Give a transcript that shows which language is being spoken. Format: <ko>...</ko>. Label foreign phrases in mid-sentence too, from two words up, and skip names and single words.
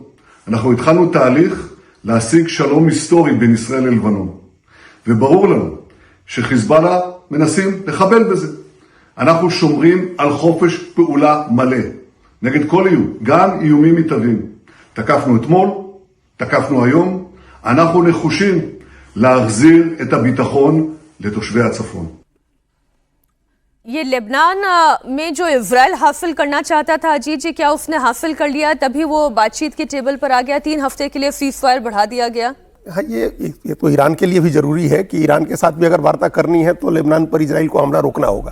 <he>אנחנו התחלנו תהליך להשיג שלום היסטורי בין ישראל ללבנון, וברור לנו שחיזבאללה מנסים לחבל בזה. אנחנו שומרים על חופש פעולה מלא נגד כל איום, גם איומים מתהווים. תקפנו אתמול, תקפנו היום, אנחנו נחושים להחזיר את הביטחון לתושבי הצפון.</he> <hi>ये लेबनान में जो इजराइल हासिल करना चाहता था, अजीत जी, क्या उसने हासिल कर लिया? तभी वो बातचीत के टेबल पर आ गया, 3 हफ्ते के लिए</hi> <en>cease fire</en> <hi>बढ़ा दिया गया। हाँ, ये तो ईरान के लिए भी जरूरी है कि ईरान के साथ भी अगर वार्ता करनी है तो लेबनान पर इजराइल को हमला रोकना होगा।</hi>